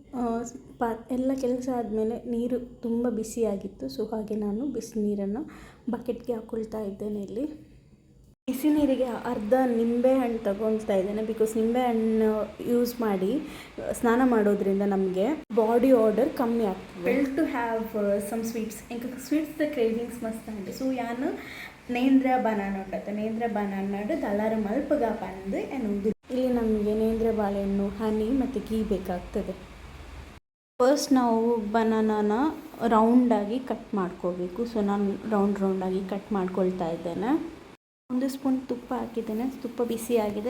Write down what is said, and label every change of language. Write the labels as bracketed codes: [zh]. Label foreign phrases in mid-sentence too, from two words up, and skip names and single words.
[kn] ಎಲ್ಲ ಕೆಲಸ ಆದಮೇಲೆ ನೀರು ತುಂಬ ಬಿಸಿಯಾಗಿತ್ತು. ಸೊ ಹಾಗೆ ನಾನು ಬಿಸಿ ನೀರನ್ನು ಬಕೆಟ್ಗೆ ಹಾಕ್ಕೊಳ್ತಾ ಇದ್ದೇನೆ. ಇಲ್ಲಿ ಬಿಸಿ ನೀರಿಗೆ ಅರ್ಧ ನಿಂಬೆಹಣ್ಣು ತಗೊಳ್ತಾ ಇದ್ದೇನೆ. ಬಿಕಾಸ್ ನಿಂಬೆಹಣ್ಣು ಯೂಸ್ ಮಾಡಿ ಸ್ನಾನ ಮಾಡೋದ್ರಿಂದ ನಮಗೆ [en] body order [kn] ಕಮ್ಮಿ ಆಗ್ತದೆ. [en] Well to have some sweets, [tcy] ಇಂಕ ಸ್ವೀಟ್ಸ್ ಕ್ರೇವಿಂಗ್ಸ್ ಮಸ್ತ್ ಅಂಡೆ. ಸೊ ಯಾನು ನೇಂದ್ರ ಬನಾನ ಉಂಟತ್ತ, ನೇಂದ್ರ ಬನಾನಾಡು ದಳಾರ ಮಲ್ಪಗ ಬಂದು ಎನ್ನುವುದು. [kn] ಇಲ್ಲಿ ನಮಗೆ ನೇಂದ್ರ ಬಾಳೆಹಣ್ಣು, ಹನಿ ಮತ್ತು ಗೀ ಬೇಕಾಗ್ತದೆ. ಫಸ್ಟ್ ನಾವು ಬನಾನಾನ ರೌಂಡಾಗಿ ಕಟ್ ಮಾಡ್ಕೋಬೇಕು. ಸೊ ನಾನು ರೌಂಡಾಗಿ ಕಟ್ ಮಾಡ್ಕೊಳ್ತಾ ಇದ್ದೇನೆ. 1 ಸ್ಪೂನ್ ತುಪ್ಪ ಹಾಕಿದ್ದೇನೆ, ತುಪ್ಪ ಬಿಸಿ ಆಗಿದೆ.